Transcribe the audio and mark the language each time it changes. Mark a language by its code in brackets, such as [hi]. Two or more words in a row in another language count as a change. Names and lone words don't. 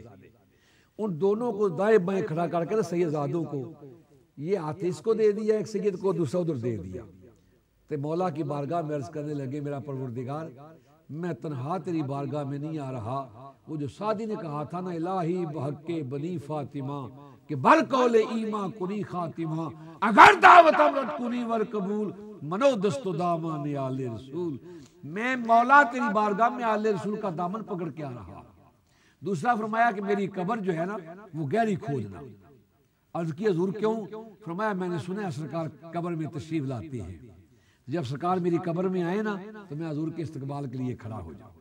[ur] ان دونوں کو دائیں بائیں کھڑا کر کے سیدزادوں کو یہ ہاتھ اس کو دے دیا، ایک سید کو دوسرا ادھر دے دیا. تو مولا کی بارگاہ میں عرض کرنے لگے میرا پروردگار میں تنہا تیری بارگاہ میں نہیں آ رہا. وہ جو سعدی نے کہا تھا نا [fa] الہی بحق بنی فاطمہ کہ بر قول ایمان کنی خاتمہ، اگر دعوت امرت کنی ور قبول منو دست و دامان آل رسول. [ur] میں مولا تیری بارگاہ میں آل رسول کا دامن پکڑ کے آ رہا. دوسرا فرمایا کہ میری قبر جو ہے نا وہ گہری کھودنا. عرض کی حضور کیوں؟ فرمایا میں نے سنا ہے سرکار قبر میں تشریف لاتے ہیں، جب سرکار میری قبر میں آئے نا تو میں حضور کے استقبال کے لیے کھڑا ہو جاؤں.